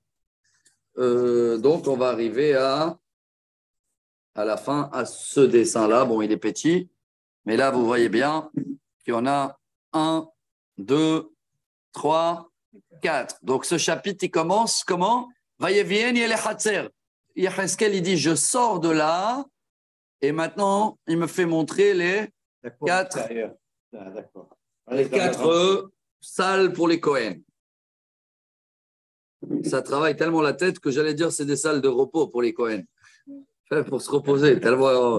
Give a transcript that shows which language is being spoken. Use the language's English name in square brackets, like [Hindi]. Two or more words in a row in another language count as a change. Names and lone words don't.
[French] Donc, on va arriver à la fin, à ce dessin-là. Bon, il est petit, mais là, vous voyez bien qu'il y en a 1, 2, 3, 4. Donc, ce chapitre, il commence comment? [Hebrew] ויביאני אל החצר. [French] Yecheskel, il dit, je sors de là, et maintenant, il me fait montrer les 4 salles pour les Cohen. Ça travaille tellement la tête que j'allais dire c'est des salles de repos pour les Cohen. Pour se reposer. Tellement...